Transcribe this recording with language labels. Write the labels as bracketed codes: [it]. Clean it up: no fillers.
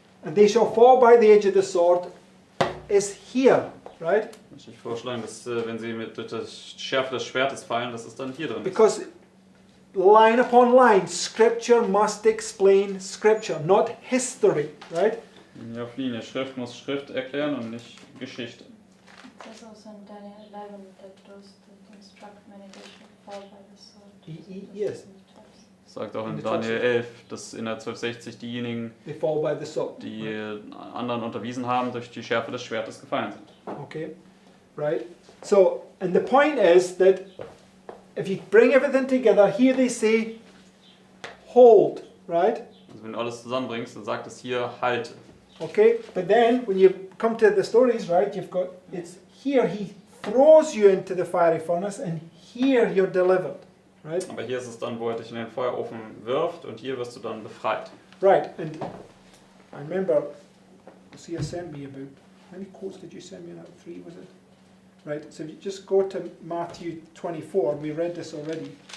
[en] "And they shall fall by the edge of the sword," is here, right? [de] möchte ich vorschlagen, dass wenn sie durch die Schärfe des Schwertes fallen, dass es dann hier drin ist. [en] Because line upon line, Scripture must explain Scripture, not history, right? [de] Linie auf Linie. Schrift muss Schrift erklären und nicht Geschichte. [en] It says also in Daniel 11 that those that instruct many they shall fall by the sword. Yes, [de] Das sagt auch [en] In [de] in der Daniel 11, dass in der 1260 diejenigen, [en] they fall by the sword. [de] die anderen unterwiesen haben, durch die Schärfe des Schwertes gefallen sind. [en] Okay, right? So, and the point is that if you bring everything together, here they say, hold, right? [de] Also wenn du alles zusammenbringst, dann sagt es hier, halte. [en] Okay, but then when you come to the stories, right, you've got, it's here he throws you into the fiery furnace, and here you're delivered, right? [de] Aber hier ist es dann, wo er dich in den Feuerofen wirft und hier wirst du dann befreit. [en] Right, and I remember, you sent me about, how many quotes did you send me on that? 3, was it? Right, so if you just go to Matthew 24, we read this already.